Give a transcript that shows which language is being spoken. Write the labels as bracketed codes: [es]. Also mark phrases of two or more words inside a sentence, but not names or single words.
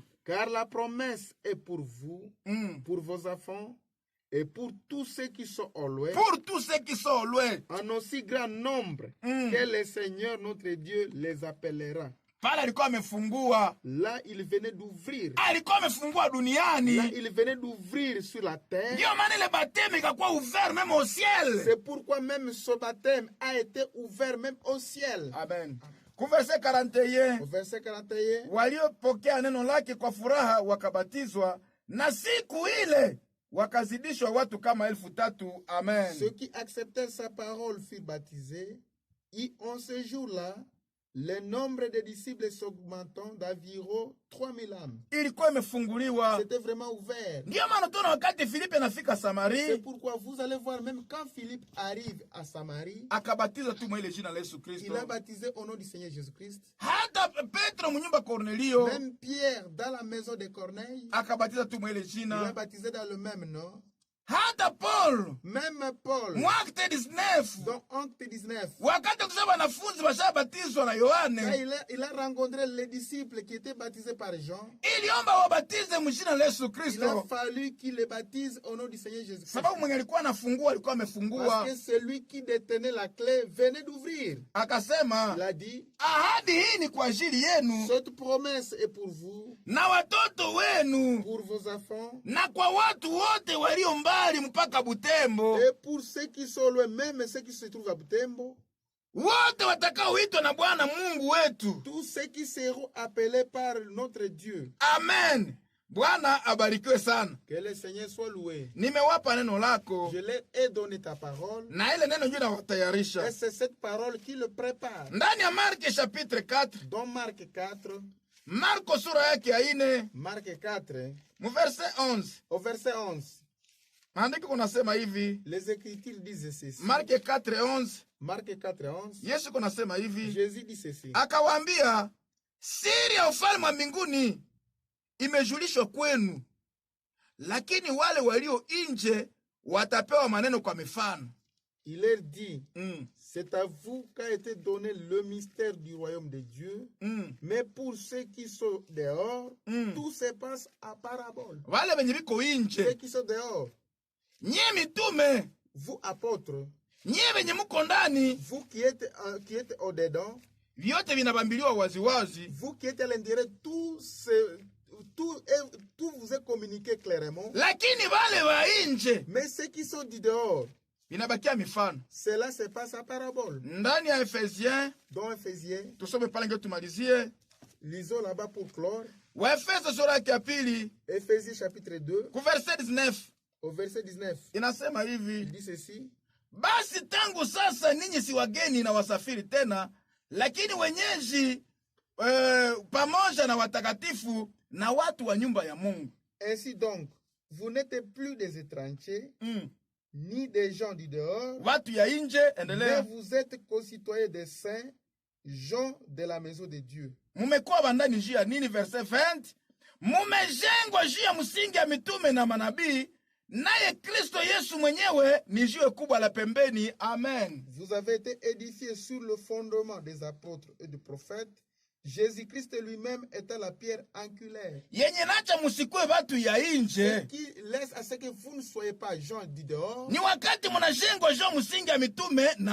[fr] Car la promesse est pour vous, pour vos enfants, et pour tous ceux qui sont au loin. Pour tous ceux qui sont au loin. En aussi grand nombre que le Seigneur notre Dieu les appellera. [sw] Pale alikuwa amefungua. [fr] Là, il venait d'ouvrir. [sw] Alikuwa amefungua duniani. [fr] Là, il venait d'ouvrir sur la terre. [sw] Ndio maana [fr] le baptême ikakuwa ouvert même au ciel. C'est pourquoi même ce baptême a été ouvert même au ciel. Amen. Verset 41. Verset 41. [sw] Waliopokea neno lake kwa furaha wakabatizwa, na siku ile wakazidishwa watu kama 3,000. Amen. [fr] Ceux qui acceptèrent sa parole furent baptisés, et en ce jour-là, le nombre de disciples s'augmentant d'environ 3,000 âmes. [sw] Ilikuwa imefunguliwa. [fr] C'était vraiment ouvert. [sw] Ndio maana tuna wakati Filipe anafika Samaria. [fr] C'est pourquoi vous allez voir même quand Philippe arrive à Samarie, [sw] akabatiza tu mwa ile jina la Yesu Kristo. [fr] Il a baptisé au nom du Seigneur Jésus-Christ. [sw] Hata Petro mnyumba Cornelio, [fr] même Pierre dans la maison de Corneille, [sw] akabatiza tu mwa ile jina. [fr] Il a baptisé dans le même nom. [sw] Hata Paul, [fr] même Paul, Acte 19, dans Acte 19, [sw] wakati kusema wanafunzi washabatizwa na Yohane, [fr] il a rencontré les disciples qui étaient baptisés par Jean. [sw] Iliomba wabatize mjina la Yesu Kristo. [fr] Il a fallu qu'il les baptise au nom du Seigneur Jésus-Christ. [sw] Sababu mwenye alikuwa anafungua alikuwa amefungua. [fr] Parce que celui qui détenait la clé venait d'ouvrir. [sw] Akasema, [fr] il a dit, [sw] ahadi hii ni kwa ajili yenu. [fr] Cette promesse est pour vous. [sw] Na watoto wenu. [fr] Pour vos enfants. [sw] Na kwa watu wote walio mbali mpaka Butembo. [fr] Et pour ceux qui sont loin, même ceux qui se trouvent à Butembo. [sw] Wote watakaoitwa na Bwana Mungu wetu. [fr] Tous ceux qui seront appelés par notre Dieu. [sw] Amen. Bwana abarikiwe sana. [fr] Que le Seigneur soit loué. [sw] Nimewapa neno lako. [fr] Je leur ai donné ta parole. [sw] Na ile neno ndio nawatayarisha. [fr] Et c'est cette parole qui le prépare. [sw] Ndani ya Marko chapitre 4. [fr] Dans Marc 4. [sw] Marko sura yake ya 4. [fr] Marc 4. [sw] Mu verset 11. [fr] Au verset 11. [sw] Maandiko kunasema hivi. [fr] Les Écritures disent ceci. Mark 4:11. Marc 4:11. [sw] Yesu kunasema hivi. [fr] Jésus dit ceci. [sw] Akawaambia, siri ya ufalme wa mbinguni imejulishwa kwenu, lakini wale walio nje watapewa maneno kwa mifano. [fr] Il leur dit, c'est à vous qu'a été donné le mystère du royaume de Dieu, mais pour ceux qui sont dehors, tout se passe à parabole. [sw] Wale wenye biko nje. [fr] Ceux qui sont dehors. [sw] Nye mitume, [fr] vous apôtres, [sw] Nyie venye muko ndani, [fr] vous qui êtes au-dedans, [sw] vyote vinabambiliwa waziwazi. [fr] vous qui êtes à l'intérieur, tout vous est communiqué clairement. [sw] Lakini vale wa nje [fr] Mais ceux qui sont du dehors, [sw] inabakia mifano. [fr] cela se passe à parabole. [sw] Ndani ya Efesiens, [fr] Dans Ephésiens, [sw] tusome pale ndio tumalizie. [fr] lisons là-bas pour clore. [sw] Waefeso sura ya pili, [fr] Ephésiens chapitre 2, [sw] ku verset 19. [fr] au verset 19. [sw] Inasema [fr] Il [sw] hivi: [fr] dit ceci. [sw] basi tangu sasa ninyi si wageni na wasafiri tena, lakini wenyeji pamoja na watakatifu na watu wa nyumba ya Mungu. [fr] Ainsi donc, vous n'êtes plus des étrangers, ni des gens du dehors, [sw] Watu ya nje, [fr] mais [sw] endelea. [fr] vous êtes concitoyens des saints, gens de la maison de Dieu. [sw] Mumekuwa bandani juu ya nini? Verset 20, mumejengwa juu ya msingi ya mitume na manabii, naye Kristo Yesu mwenyewe ni jiwe kubwa la pembeni. [fr] Amen. Vous avez été édifiés sur le fondement des apôtres et des prophètes, Jésus-Christ lui-même étant la pierre angulaire. [sw] Yenye nacha musikwe watu ya [fr] Ce [sw] nje, [fr] qui laisse à ce que vous ne soyez pas gens du dehors, [sw] ni wakati munajengwa juu ya msingi ya mitume na